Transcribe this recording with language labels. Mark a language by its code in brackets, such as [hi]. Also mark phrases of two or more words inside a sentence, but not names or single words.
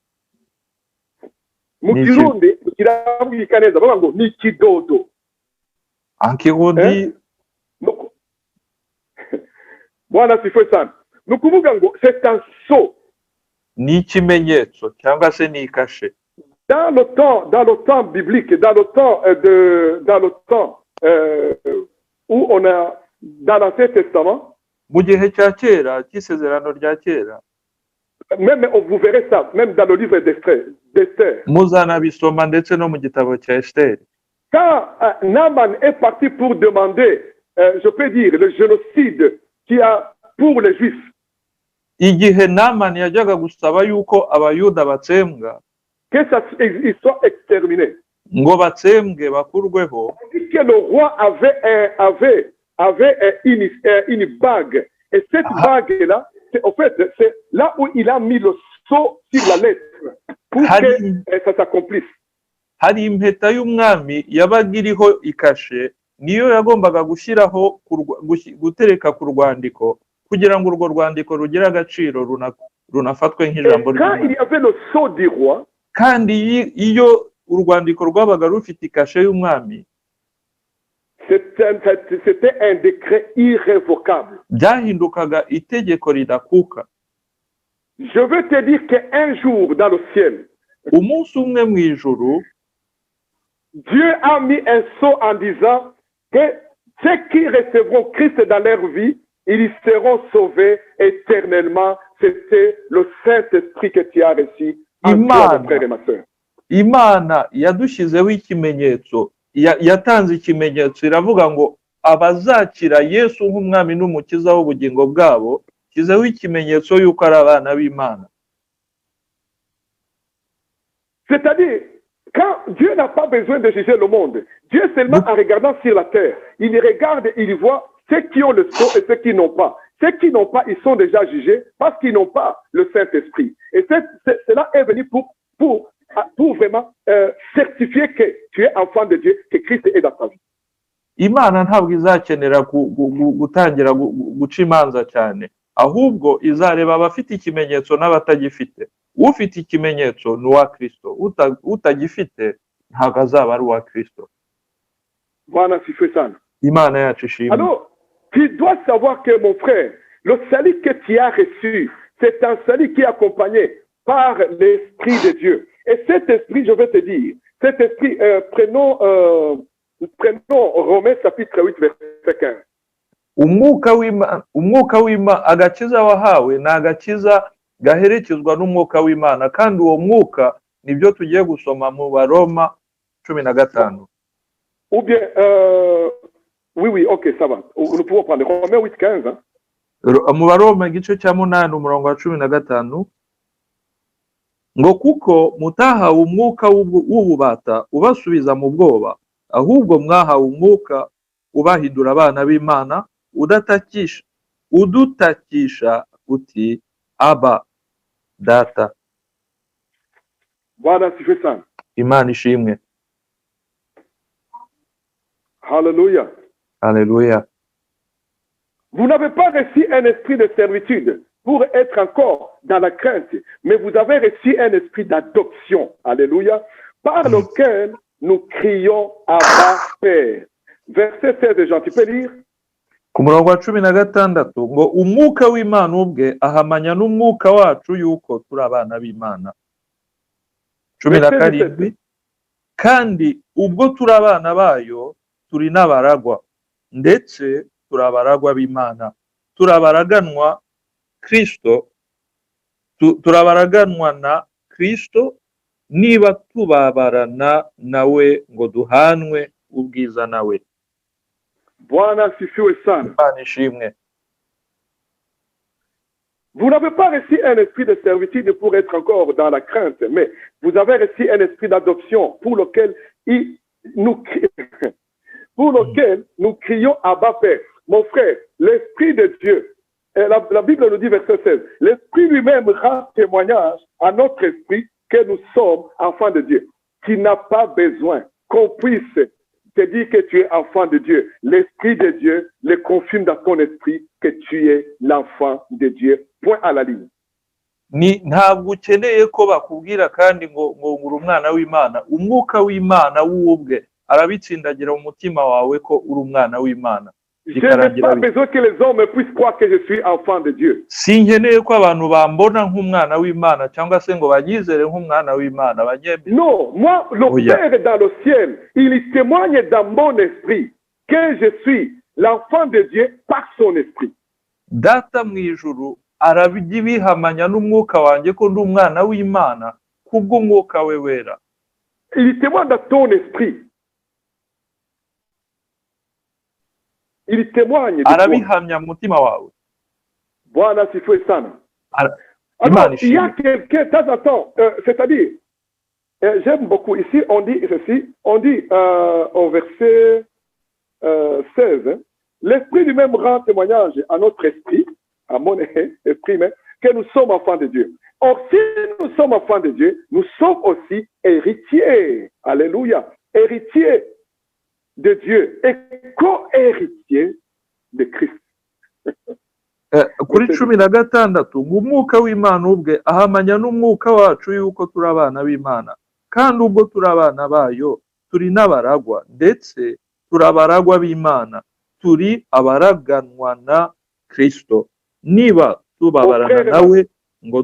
[rw] mu Kirundi kirabwika neza bavuga ngo ni kidodo. Ankirundi [sw] Bwana sifiwe sana. [rw] Ni ukuvuga ngo [fr] c'est un sceau. [rw] Ni ikimenyetso cyangwa se ni kashe. [fr] Dans le temps biblique, dans le temps où on a dans l'Ancien Testament, [rw] mu gihe cya kera cy'isezerano rya kera, [fr] Même vous verrez ça, même dans le livre d'Esther. [rw] muzanabisoma ndetse no mu gitabo cya Esteri. [fr] Quand Naaman est parti pour demander, je peux dire, le génocide qu'il y a pour les Juifs, [rw] Igihe Namani yajyaga gusaba yuko abayuda batsembwa, [fr] que ça ils soient exterminés. [rw] ngo batsembwe bakurweho, [fr] On dit que le roi avait une bague. Et cette bague-là, en fait, c'est là où il a mis le sceau sur la lettre pour que ça s'accomplisse. [rw] hari impeta y'umwami yabaga iriho ikashe, niyo yagombaga gushyiraho gutereka ku rwandiko kugira ngo urwo rwandiko rugire agaciro runafatwe nk'ijambo [fr] Quand il y avait le sceau du roi, [rw] kandi iyo urwandiko rwabaga rufite ikashe y'umwami, [fr] c'était un décret irrévocable. [rw] byahindukaga itegeko ridakuka. [fr] Je veux te dire qu'un jour dans le ciel, [rw] umunsi umwe mu ijuru, [fr] Dieu a mis un sceau en disant que ceux qui recevront Christ dans leur vie, ils seront sauvés éternellement. C'était le Saint-Esprit que tu as reçu en toi, mon frère et ma soeur. [rw] Imana yadushyizeho ikimenyetso, yatanze ikimenyetso, iravuga ngo abazakira Yesu nk'umwami n'umukiza w'ubugingo bwabo, shyizeho ikimenyetso yuko ari abana b'Imana. [fr] C'est-à-dire, quand Dieu n'a pas besoin de juger le monde, Dieu seulement en regardant sur la terre, il regarde, il voit ceux qui ont le sceau et ceux qui n'ont pas. Ceux qui n'ont pas, ils sont déjà jugés parce qu'ils n'ont pas le Saint-Esprit. Et cela est venu pour vraiment certifier que tu es enfant de Dieu, que Christ est dans ta vie. [rw] Imana ntabwo izakenera gutangira guca imanza cyane, ahubwo izareba abafite ikimenyetso n'abatagifite. Ufite ikimenyetso ni uwa Kristo, utagifite ntabwo azaba ari uwa Kristo. [fr] Voilà, si fait ça. [rw] Imana yacu ishimwe. [fr] Alors, tu dois savoir que mon frère, le salut que tu as reçu, c'est un salut qui est accompagné par l'Esprit de Dieu. Et cet esprit, je vais te dire, cet esprit, prenons Romains chapitre 8, verset 15. [rw] Umwuka w'Imana, agakiza wahawe ni agakiza gaherekezwa n'umwuka w'Imana, kandi uwo mwuka nibyo tugiye gusoma mu Baroma 15. [fr] Ou bien, oui, ok, ça va. Nous pouvons prendre Romains 8, 15. Hein? [rw] Mu Baroma igice cya 8 umurongo wa 15, ngo kuko mutahawe umwuka w'ububata ubasubiza mu bwoba, ahubwo mwahawe umwuka ubahindura abana b'Imana, udutakisha uti aba data. [fr] Voilà, si fait ça. [rw] Imana ishimwe. [fr] Alléluia. Alléluia. Vous n'avez pas reçu un esprit de servitude pour être encore dans la crainte, mais vous avez reçu un esprit d'adoption. Alléluia. Par lequel nous crions Abba Père. Verset 16, Jean, tu peux lire? [rw] Ku murongo wa 16 ngo umwuka w'Imana ubwe ahamanya n'umwuka wacu yuko turi abana b'Imana. 17 kandi ubwo turi abana bayo turi n'abaragwa, ndetse turi abaragwa b'Imana, turabaraganwa na Kristo, niba tubabarana nawe ngo duhanwe ubwiza nawe. [sw] Bwana sifiwe sana. [rw] Imana ishimwe. [fr] Vous n'avez pas reçu un esprit de servitude pour être encore dans la crainte, mais vous avez reçu un esprit d'adoption pour lequel nous crions Abba Père. Mon frère, l'Esprit de Dieu, la Bible nous dit verset 16, l'Esprit lui-même rend témoignage à notre esprit que nous sommes enfants de Dieu. Tu n'as pas besoin qu'on puisse te dire que tu es enfant de Dieu. L'Esprit de Dieu le confirme dans ton esprit que tu es l'enfant de Dieu. Point à la ligne. [rw] Ntabwo ukeneye ko bakubwira kandi ngo uri umwana w'Imana. Umwuka w'Imana w'ubwe arabitsindagira mu mutima wawe ko uri umwana w'Imana. [fr] Je n'ai pas besoin que les hommes puissent croire que je suis enfant de Dieu. [rw] Sinkeneye ko abantu bambona nk'umwana w'Imana cyangwa se ngo banyizere nk'umwana w'Imana. [fr] Non, moi, le Père dans le ciel, il témoigne dans mon esprit que je suis l'enfant de Dieu par son esprit. [rw] Data mu ijuru arabihamanya n'umwuka wanjye ko ndi umwana w'Imana kubw'umwuka we wera. [fr] Il témoigne dans ton esprit. Il témoigne de toi. [rw] Arabihamya mu mutima wawe. [sw] Bwana sifiwe sana. [rw] Imana [fr] Alors, il y a [rw] ishimwe. [fr] quelqu'un, de temps en temps, c'est-à-dire, j'aime beaucoup, ici on dit ceci, on dit au verset 16, hein, l'Esprit lui-même rend témoignage à notre esprit, à mon esprit même, que nous sommes enfants de Dieu. Or, si nous sommes enfants de Dieu, nous sommes aussi héritiers. Alléluia. Héritiers de Dieu et co-héritiers de Christ. [rw] Kuri 16 ngo umwuka w'Imana ubwe ahamanya n'umwuka wacu yuko turi abana b'Imana, kandi ubwo turi abana bayo turi n'abaragwa, ndetse turi abaragwa b'Imana, turi abaraganwa na Kristo, niba tubabarana nawe ngo